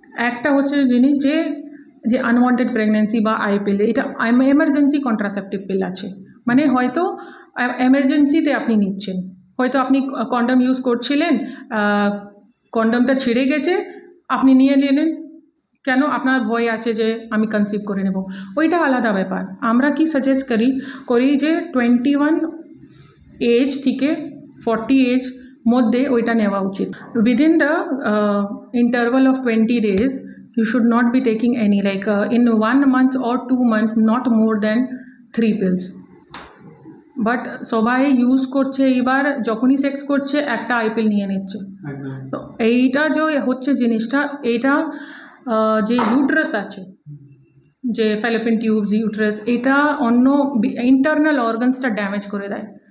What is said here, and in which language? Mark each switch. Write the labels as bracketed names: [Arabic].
[Bangla] একটা হচ্ছে জিনিস যে আনওয়ান্টেড প্রেগনেন্সি বা আইপিএল, এটা এমার্জেন্সি কন্ট্রাসেপটিভ পিল আছে, মানে হয়তো এমার্জেন্সিতে আপনি নিচ্ছেন, হয়তো আপনি কন্ডম ইউজ করছিলেন, কন্ডমটা ছিঁড়ে গেছে, আপনি নিয়ে নিলেন, কেন? আপনার ভয় আছে যে আমি কনসিভ করে নেব, ওইটা আলাদা ব্যাপার। আমরা কি সাজেস্ট করি যে 21 এজ থেকে 40 এজ মধ্যে ওইটা নেওয়া উচিত। [English] Within the interval of 20 days you should not be taking any, like in 1 month or 2 months, not more than 3 pills. [Bangla] But সবাই ইউজ করছে, এবার যখনই সেক্স করছে একটা আইপিল নিয়ে নিচ্ছে। তো এইটা যে হচ্ছে জিনিসটা, এইটা যে ইউট্রাস আছে, যে ফ্যালোপিয়ান টিউবস, ইউট্রাস, এটা অন্য ইন্টারনাল অর্গানসটা ড্যামেজ করে দেয়।